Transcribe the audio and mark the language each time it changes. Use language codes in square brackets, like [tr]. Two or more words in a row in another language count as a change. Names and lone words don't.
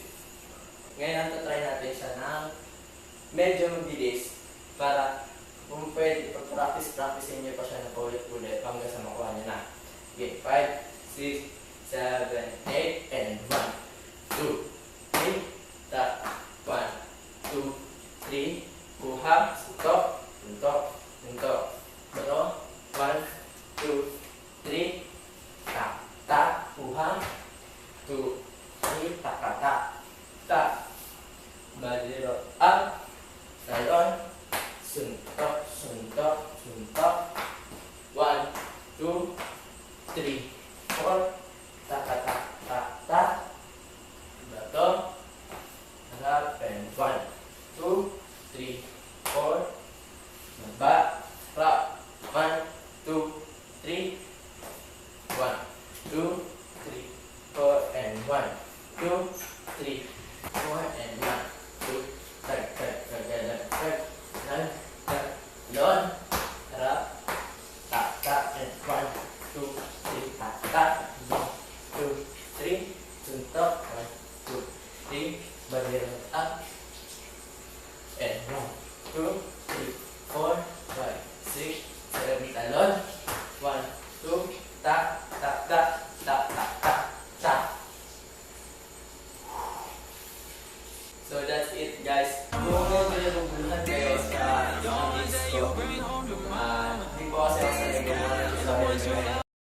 [tl] Ngayon, try natin siya ng medyo mabilis para Kung pwede, pag-practice-practicein nyo pa siya na paulit-ulit hanggang sa makuha nyo na. Okay, 5, 6, 7, 8, and 1, 2, 3, tap, 1, 2, 3, kuha, suntok, suntok, suntok, bato, 1, 2, 3, tap, tap, kuha, 2, 3, tap, tap, tap, tap, baliro, up, talon, suntok, suntok, suntok, 1, 2, 3, 4, tap, tap, tap, tap, tap, bato, harap, and 1, 2, 3, 4, baba, rap, 1, 2, 3, 1, 2, 3, 4, and 1, 2, 3, 4, and 1, 2, tag, tag, tag, tag, tag, tag, tag, lon, harap, tap, tap, and 1, 2, 3, tap, tap, 1, 2, 3, suntok, 1, 2, 3, baliro, up, and 1, 2, 3, 4, 5, 6, 7, talon, 1, 2, tap, tap, tap, tap, tap, tap, tap. [en] So that's it, guys. [tl] Kung medyo nabubuluhan kayo sa mga hits ko, hindi po kasi ako sa nagagawa ng